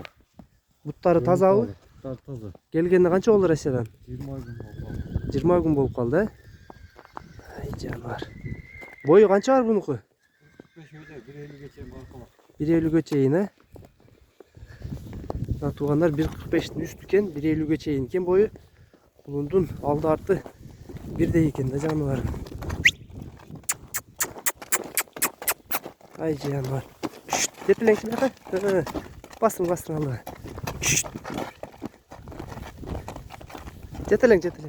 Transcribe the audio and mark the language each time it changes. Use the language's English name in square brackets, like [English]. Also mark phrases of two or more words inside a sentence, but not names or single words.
[Kyrgyz] Буттары тазабы? Буттары таза. Келгенде канча болду Россиядан? 20 күн болду. 20 күн болуп калды, Ай жанар. Бою канча бар бунуку? 45 чейин бар. 1.50 чейин, Туугандар 1.45тин үстү eкен, 1.50'ge чейин экен бою. Кулундун алды арты бирдей экен да жаныбар. Ай жаныбар. Тепелеңчи бака. Басың алды. Жетелең.